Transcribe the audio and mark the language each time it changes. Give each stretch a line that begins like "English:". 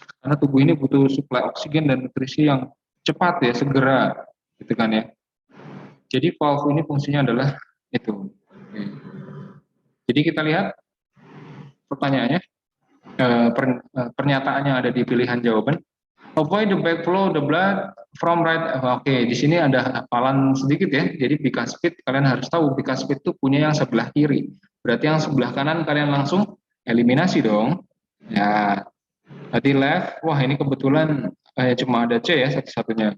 Indonesian: Karena tubuh ini butuh suplai oksigen dan nutrisi yang cepat ya, segera, gitu kan ya. Jadi valve ini fungsinya adalah itu. Oke. Jadi kita lihat pertanyaannya, pernyataannya ada di pilihan jawaban.
English: Avoid the backflow the blood from right.
Indonesian: Oke, di sini ada hafalan sedikit ya. Jadi bicuspid, kalian harus tahu bicuspid itu punya yang sebelah kiri. Berarti yang sebelah kanan kalian langsung eliminasi dong. Ya, tadi left. Wah, ini kebetulan cuma ada C ya satu-satunya.